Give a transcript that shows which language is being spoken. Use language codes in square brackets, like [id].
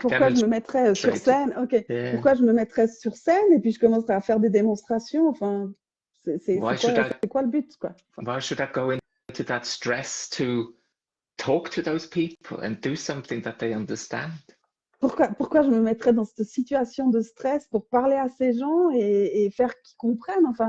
[fr] pourquoi je me mettrais sur scène? Ok. Yeah. Pourquoi je me mettrais sur scène et puis je commencerais à faire des démonstrations? Enfin, c'est quoi le but, quoi? [en] Why should I go into that stress to talk to those people and do something that they understand? [fr] Pourquoi je me mettrais dans cette situation de stress pour parler à ces gens et faire qu'ils comprennent?